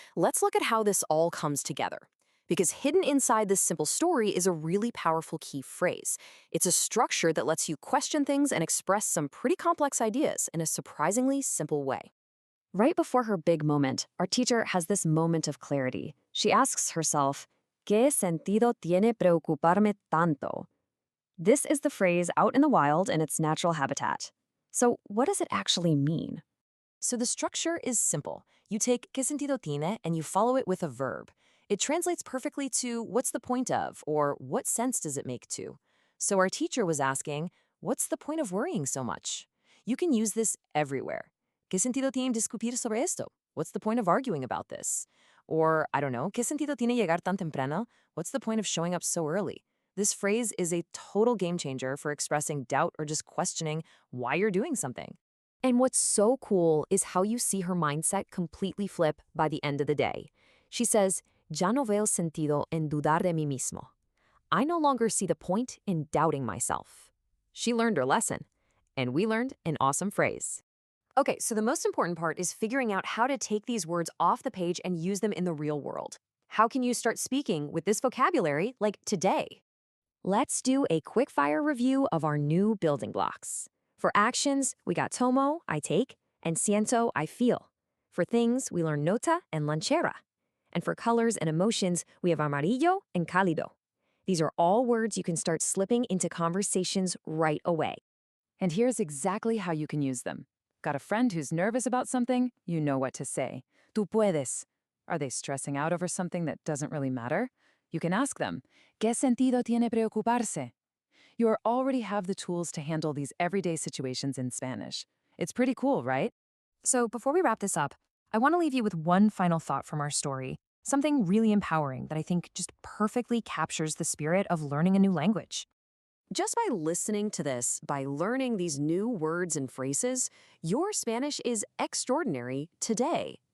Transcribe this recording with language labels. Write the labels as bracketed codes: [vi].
[en] Let's look at how this all comes together. Because hidden inside this simple story is a really powerful key phrase. It's a structure that lets you question things and express some pretty complex ideas in a surprisingly simple way. Right before her big moment, our teacher has this moment of clarity. She asks herself, [es] ¿Qué sentido tiene preocuparme tanto? [en] This is the phrase out in the wild in its natural habitat. So what does it actually mean? So the structure is simple. You take [es] ¿Qué sentido tiene [en] and you follow it with a verb. It translates perfectly to what's the point of or what sense does it make to. So our teacher was asking, what's the point of worrying so much? You can use this everywhere. [es] ¿Qué sentido tiene discutir sobre esto? [en] What's the point of arguing about this? Or, I don't know, [es] ¿qué sentido tiene llegar tan temprano? [en] What's the point of showing up so early? This phrase is a total game changer for expressing doubt or just questioning why you're doing something. And what's so cool is how you see her mindset completely flip by the end of the day. She says, [es] Ya no veo sentido en dudar de mí mismo. [en] I no longer see the point in doubting myself. She learned her lesson, and we learned an awesome phrase. Okay, so the most important part is figuring out how to take these words off the page and use them in the real world. How can you start speaking with this vocabulary like today? Let's do a quick-fire review of our new building blocks. For actions, we got tomo, I take, and siento, I feel. For things, we learn nota and lanchera. And for colors and emotions, we have amarillo and cálido. These are all words you can start slipping into conversations right away. And here's exactly how you can use them. Got a friend who's nervous about something? You know what to say. [es] Tú puedes. [en] Are they stressing out over something that doesn't really matter? You can ask them, [es] ¿Qué sentido tiene preocuparse? [en] You already have the tools to handle these everyday situations in Spanish. It's pretty cool, right? So before we wrap this up, I want to leave you with one final thought from our story, something really empowering that I think just perfectly captures the spirit of learning a new language. Just by listening to this, by learning these new words and phrases, your Spanish is extraordinary today.